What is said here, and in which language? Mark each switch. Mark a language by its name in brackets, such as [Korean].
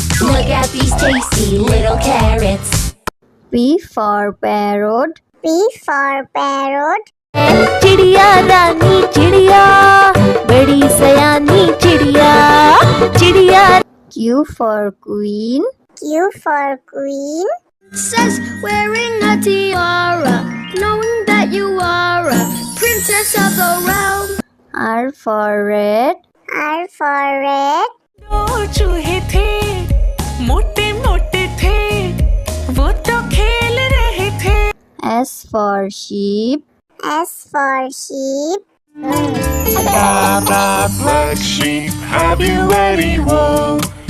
[English] Look at these tasty little carrots. P for parrot. P for parrot. [Hindi] चिड़िया रानी चिड़िया, बड़ी सयानी चिड़िया, चिड़िया। [English] Q for queen. Q for queen. Says wearing a tiara, knowing that you are a princess of the realm. R for red. R for red. [Hindi] दो चूहे थे, मोटे मोटे थे, वो तो खेल रहे थे। [English] S for sheep. S for sheep. Black sheep, have you any wool?